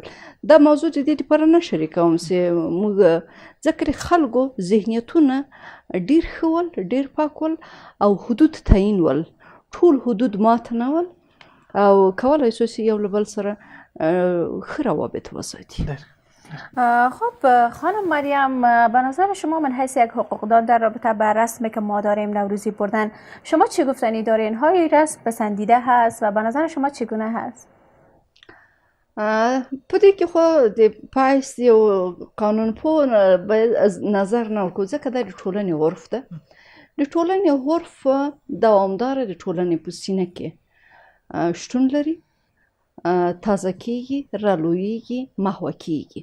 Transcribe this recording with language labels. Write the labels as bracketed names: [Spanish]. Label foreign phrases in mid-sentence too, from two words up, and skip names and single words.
[Pashto] دا موضوع د دې دپاره نه شریکوم چې موږ ځکه د خلکو ذهنیتونه ډېر ښه ول، ډېر پاک ول او حدود تعیین ول، ټول حدود مات نه ول او کولی شو چې یو له بل سره ښه روابط وساتي. [Persian] خب خانم مریم، به نظر شما من حیث یک حقوقدان در رابطه با رسمی که ما داریم نوروزی بردن، شما چه گفتنی دارین؟ های رسم پسندیده هست و به نظر شما چگونه هست؟ [Pashto] په دې کې خو د پایست یو قانون پوه باید [Persian] از نظر [Pashto] نه ورکړو، ځکه دا د ټولنې عرف ده. د ټولنې عرف دوامداره د ټولنې په سینه کې شتون لري، تازه کیږي، رالویږي، محوه کیږي.